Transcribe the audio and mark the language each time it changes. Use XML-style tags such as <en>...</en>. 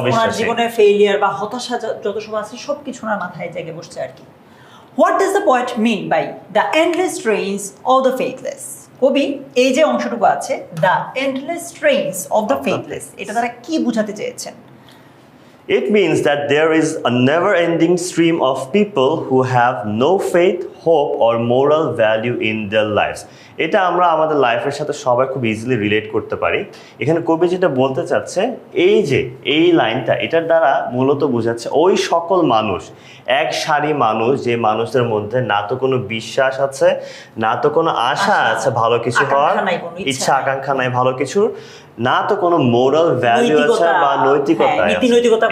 <bn>অবিশ্বাস জীবনে ফেইলিয়ার বা হতাশা যত সব আছে সবকিছু ওনার মাথায় জেগে বসছে আর কি।</bn> <en>What does the poet mean by the endless trains of the faithless?</en> <bn>কবি এই যে অংশটুকু আছে</bn> <en>the endless trains of the faithless,</en> <bn>এটা তারা কি বোঝাতে চেয়েছেন?</bn> <en>It means that there is a never-ending stream of people who have no faith, hope or moral value in their lives.</en> <bn>এটা আমরা আমাদের লাইফের সাথে সবাই খুব ইজিলি রিলেট করতে পারি। এখানে কবি যেটা বলতে চাচ্ছে, এই যে এই লাইনটা এটার দ্বারা মূলত বোঝাচ্ছে ওই সকল মানুষ, এক সারি মানুষ, যে মানুষদের মধ্যে না তো কোনো বিশ্বাস আছে, না তো কোনো আশা আছে ভালো কিছু হওয়ার, ইচ্ছা আকাঙ্ক্ষা নাই ভালো কিছুর, না তো কোনো মোরাল ভ্যালু আছে বা নৈতিকতা</bn>